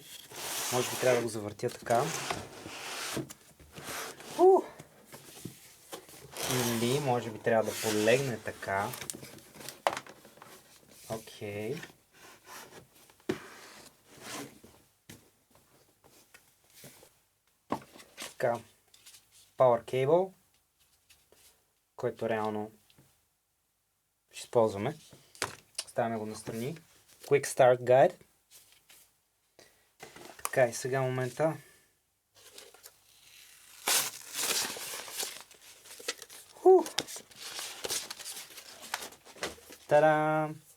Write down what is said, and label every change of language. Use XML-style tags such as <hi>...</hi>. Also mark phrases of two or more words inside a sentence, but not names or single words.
<bg>Може би трябва да го завъртя така. Или може би трябва да полегне така. Окей. Така.</bg> <en>Power cable,</en> <bg>който реално ще използваме. Ставаме го настрани.</bg> <en>Quick Start Guide.</en> <bg>Така и сега момента. Та-дам!</bg>